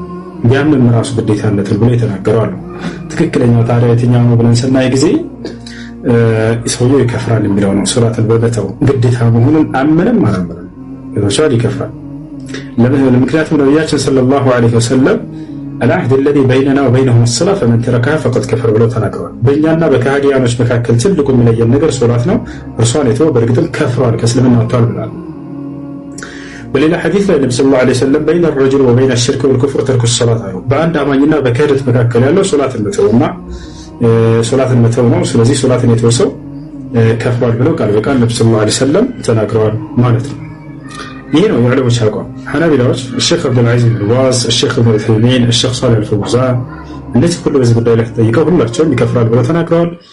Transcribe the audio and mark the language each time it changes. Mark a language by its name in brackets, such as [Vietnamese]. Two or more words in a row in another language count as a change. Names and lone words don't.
[Amharic] ቢያምንም ራሱ ግዴታነትን ብሎ የተናገሩ አሉ። ትክክለኛው ታዲያ የትኛው ነው ብለን ስናይ ጊዜ ሰውየው ይከፍራል የሚለው ነው። ሶላትን በመተው ግዴታ መሆኑን አመነም አላመነም ይወሻል ይከፍራል። ምክንያቱም ነቢያችን [Arabic] صلى الله عليه وسلم العهد الذي بيننا وبينهم الصلاة فمن تركها فقد كفر [Amharic] ብለው ተናግረዋል። በእኛና በካህዲያኖች መካከል ትልቁ የሚለየን ነገር ሶላት ነው። እርሷን የተወ በእርግጥም ከፍሯል፣ ከእስልምና ወጥቷል ብለዋል። በሌላ ሐዲስ ላይ ነብዩ [Arabic] صلى الله عليه وسلم بين الرجل وبين الشرك والكفر ترك الصلاة [Amharic] አሉ። በአንድ አማኝና በክህደት መካከል ያለው ሶላትን መተውና ሶላትን መተው ነው። ስለዚህ ሶላትን የተወ ሰው ከፍሯል ብለው ቃል በቃል ነብዩ [Arabic] صلى الله عليه وسلم [Amharic] ተናግረዋል ማለት ነው። ይሄ ነው የዑለሞች አቋም። ሐናቢላዎች الشيخ عبد العزيز بن باز الشيخ ابن عثيمين الشيخ صالح الفوزان እነዚህ ሁሉ በዚህ ጉዳይ ላይ ተጠይቀው ሁላቸውም ይከፍራል ብለው ተናግረዋል።